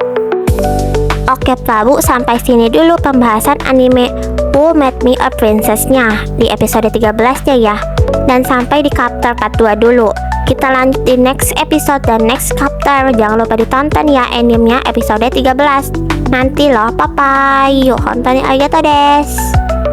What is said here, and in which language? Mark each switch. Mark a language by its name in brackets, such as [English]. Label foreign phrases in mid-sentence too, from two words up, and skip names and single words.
[Indonesian] Oke Prabu, sampai sini dulu pembahasan anime Who Made Me a Princess-nya di episode 13-nya ya. Dan sampai di chapter 42 dulu. Kita lanjut di [English] next episode [Indonesian] dan [English] next chapter. [Indonesian] Jangan lupa ditonton ya animenya episode 13. Nanti loh, bye-bye. Yuk, [Japanese] ほんとにん ありがとう です.